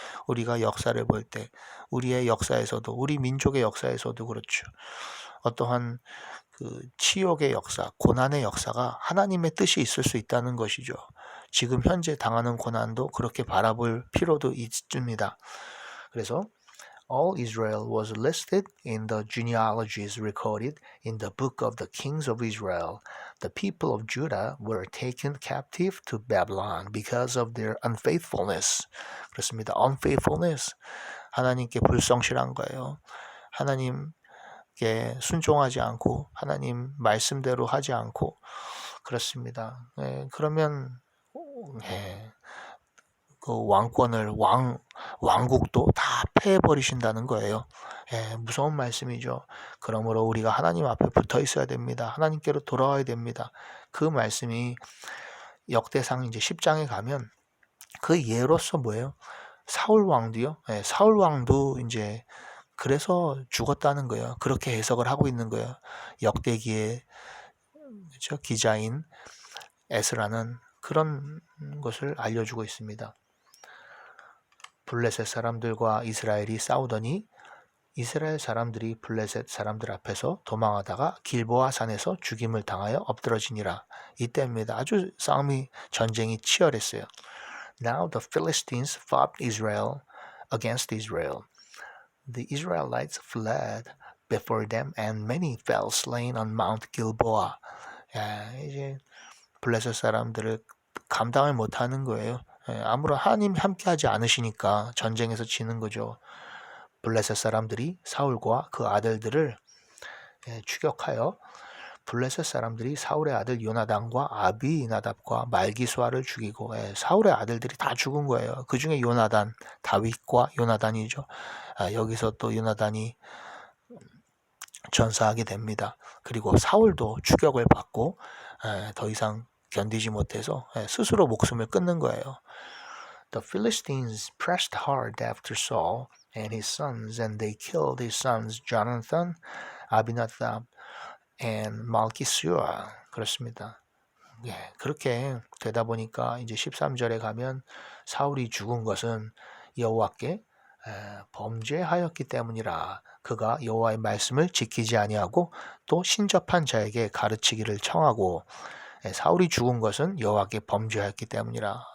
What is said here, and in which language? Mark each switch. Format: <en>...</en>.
<ko>우리가 역사를 볼 때 우리의 역사에서도, 우리 민족의 역사에서도 그렇죠. 어떠한 그 치욕의 역사, 고난의 역사가 하나님의 뜻이 있을 수 있다는 것이죠. 지금 현재 당하는 고난도 그렇게 바라볼 필요도 있습니다.</ko> <en>그래서 all Israel was listed in the genealogies recorded in the book of the kings of Israel. The people of Judah were taken captive to Babylon because of their unfaithfulness.</en> <ko>그렇습니다. unfaithfulness. 하나님께 불성실한 거예요. 하나님께 순종하지 않고 하나님 말씀대로 하지 않고, 그렇습니다. 그러면 그 왕권을, 왕국도 다 패해버리신다는 거예요. 무서운 말씀이죠. 그러므로 우리가 하나님 앞에 붙어 있어야 됩니다. 하나님께로 돌아와야 됩니다. 그 말씀이 역대상 이제 10장에 가면 그 예로서 뭐예요? 사울 왕도요. 사울 왕도 이제 그래서 죽었다는 거예요. 그렇게 해석을 하고 있는 거예요. 역대기의 그렇죠? 기자인 에스라는 그런 것을 알려주고 있습니다. 블레셋 사람들과 이스라엘이 싸우더니 이스라엘 사람들이 블레셋 사람들 앞에서 도망하다가 길보아 산에서 죽임을 당하여 엎드러지니라. 이때입니다. 아주 전쟁이 치열했어요.</ko> <en>Now the Philistines fought Israel against Israel. The Israelites fled before them and many fell slain on Mount Gilboa.</en> <ko>야, 이제 블레셋 사람들을 감당을 못하는 거예요. 아무런 하나님 함께하지 않으시니까 전쟁에서 지는 거죠. 블레셋 사람들이 사울과 그 아들들을 추격하여 블레셋 사람들이 사울의 아들 요나단과 아비나답과 말기수아를 죽이고 사울의 아들들이 다 죽은 거예요. 그 중에 요나단, 다윗과 요나단이죠. 여기서 또 요나단이 전사하게 됩니다. 그리고 사울도 추격을 받고 더 이상 견디지 못해서 스스로 목숨을 끊는 거예요.</ko> <en>The Philistines pressed hard after Saul and his sons, and they killed his sons Jonathan, Abinadab, and Malchishua.</en> <ko>그렇습니다. 그렇게 되다 보니까 이제 13절에 가면 사울이 죽은 것은 여호와께 범죄하였기 때문이라. 그가 여호와의 말씀을 지키지 아니하고 또 신접한 자에게 가르치기를 청하고 사울이 죽은 것은 여호와께 범죄하였기 때문이라.</ko>